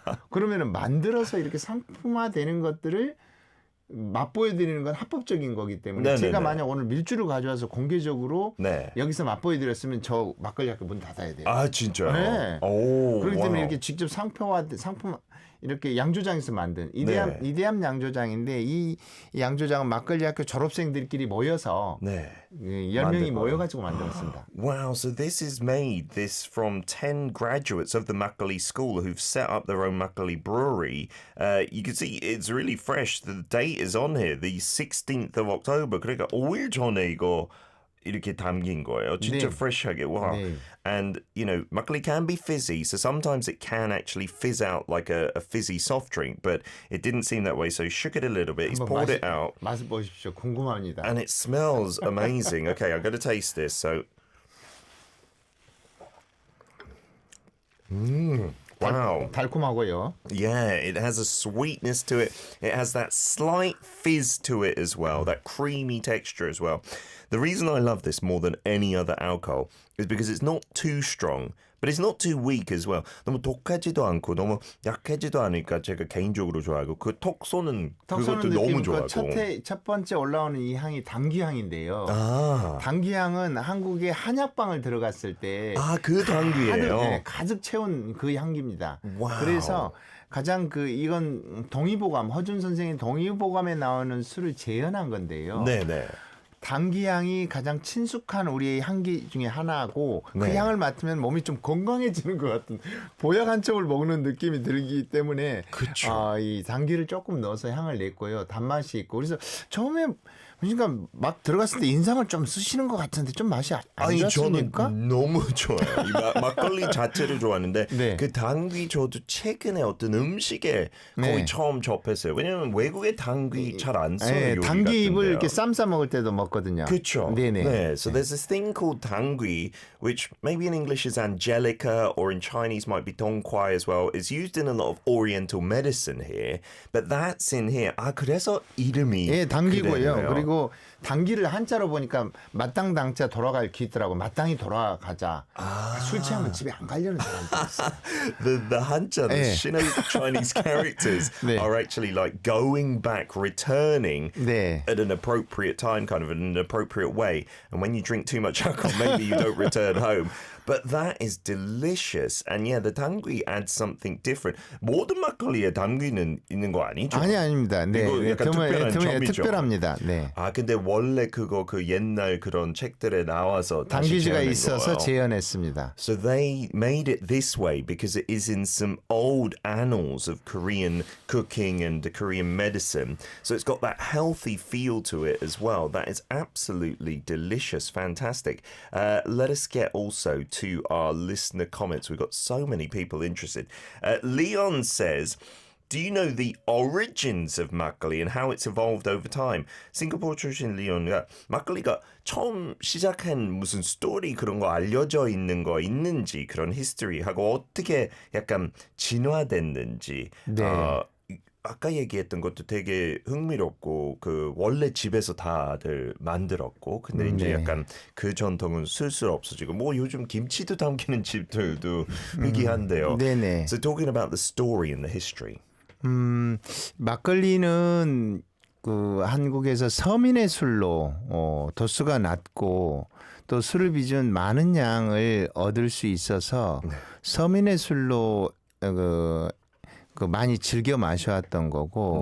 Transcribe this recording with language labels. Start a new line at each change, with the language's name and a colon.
Korean: 그러면은 만들어서 이렇게 상품화되는 것들을 맛보여드리는 건 합법적인 거기 때문에 제가 만약 오늘 밀주를 가져와서 공개적으로 여기서 맛보여드렸으면 저 막걸리 학교 문 닫아야 돼요. 아, 진짜요? 네. 오, 그렇기 때문에 이렇게 직접 상품 이렇게 양조장에서 만든 이대암 양조장인데 이 양조장은 막걸리 학교 졸업생들끼리 모여서 10명이 모여가지고 만들었습니다.
English: Wow, so this is made from 10 graduates of the Makgeolli School who've set up their own Makgeolli brewery. You can see it's really fresh. The date is on here, the 16th of October.
Korean: 그러니까 5일 전에 이거 이렇게 담긴 거예요. 진짜 fresh하게.
English: Wow. And, you know, 막걸리 can be fizzy, so sometimes it can actually fizz out like a fizzy soft drink, but it didn't seem that way, so he shook it a little bit. He's poured it out.
Korean: 맛을 보십시오. 궁금합니다.
English: And it smells amazing. Okay, I'm going to taste this. So, wow.
Korean: 달콤하고요.
English: Yeah, it has a sweetness to it. It has that slight fizz to it as well, that creamy texture as well. The reason I love this more than any other alcohol is because it's not too strong, but it's not too weak as well.
Korean: 너무 독하지도 않고 너무 약하지도 않으니까 제가 개인적으로 좋아하고 그 톡 쏘는 그것도 너무 좋아하고. 첫 번째 올라오는 이 향이 당귀향인데요. 당귀향은 한국에 한약방을 들어갔을 때 그 당귀예요. 가득 채운 그 향기입니다. 와우. 그래서 가장 이건 동의보감 허준 선생의 동의보감에 나오는 술을 재현한 건데요. 네네. 당귀향이 가장 친숙한 우리의 향기 중에 하나고 그 향을 맡으면 몸이 좀 건강해지는 것 같은 보약 한 첩을 먹는 느낌이 들기 때문에 이 당귀를 조금 넣어서 향을 냈고요. 단맛이 있고 그래서 처음에 그러니까 막 들어갔을 때 인상을 좀 쓰시는 것 같은데 좀 맛이 안 좋았습니까? 저는 너무 좋아요. 이 막걸리 자체를 좋아하는데 그 당귀 저도 최근에 어떤 음식에 거의 처음 접했어요. 왜냐하면 외국에 당귀 잘 안 써요. 요리 당귀잎을 이렇게 쌈 싸 먹을 때도 먹거든요. 그렇죠. 네네.
English: So there's this thing called 당귀, which maybe in English is angelica or in Chinese might be dongquai as well. It's used in a lot of Oriental medicine here, but that's in here.
Korean: 그래서 이름이 당귀고요. 그리고 당귀를 한자로 보니까 마땅당자 돌아갈 기 있더라고. 마땅히 돌아가자. 술 취하면 집에 안 가려는 사람들 있어요.
English: The 한자, the Sino-Chinese characters are actually like going back, returning at an appropriate time, kind of in an appropriate way. And when you drink too much alcohol, maybe you don't return home. But that is delicious. And the 당귀 adds something different.
Korean: 모든 막걸리에 당귀는 있는 거 아니죠? 아닙니다. 이거 약간 특별한 점이죠. 특별합니다. 네. 근데 원래 그 옛날 그런 책들에 나와서 당귀지가 있어서 재현했습니다.
English: So they made it this way because it is in some old annals of Korean cooking and Korean medicine. So it's got that healthy feel to it as well. That is absolutely delicious, fantastic. Let us get also to our listener comments. We've got so many people interested. Leon says, do you know the origins of 막걸리 and how it's evolved over time?
Korean: 싱가포르 출신 리온가 막걸리가 처음 시작한 무슨 스토리 그런 거 알려져 있는 거 있는지 그런 히스토리하고 어떻게 약간 진화됐는지 아까 얘기했던 것도 되게 흥미롭고 그 원래 집에서 다들 만들었고 근데 이제 네. 약간 그 전통은 슬슬 없어지고 뭐 요즘 김치도 담기는 집들도 희귀한데요. 네네.
English: So talking about the story and the history.
Korean: 막걸리는 그 한국에서 서민의 술로 도수가 낮고 또 술을 빚은 많은 양을 얻을 수 있어서 서민의 술로 그 많이 즐겨 마셔왔던 거고